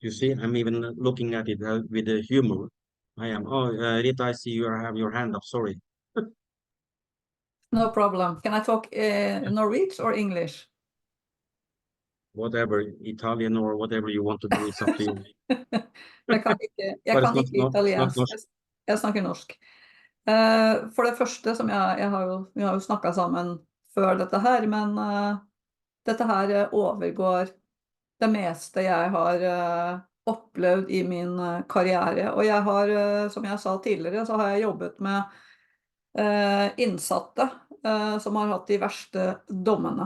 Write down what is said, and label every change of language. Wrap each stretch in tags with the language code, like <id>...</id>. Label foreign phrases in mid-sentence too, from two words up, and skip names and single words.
<en>You see, I'm even looking at it with the humor. I am. Oh, Rita, I see you have your hand up. Sorry. No problem. Can I talk Norwegian or English? Whatever, Italian or whatever you want to do, it's up to you.</en> <no>Jeg kan ikke, jeg</no> <en>But it's</en> <no>kan</no> <en>not,</en> <no>ikke</no> <en>not, it's not</en> <no>italiensk. norsk. Jeg snakker norsk. For det første, vi har jo snakket sammen før dette her, men dette her overgår det meste jeg har opplevd i min karriere. Og jeg har, som jeg sa tidligere, så har jeg jobbet med innsatte som har hatt de verste dommene.</no>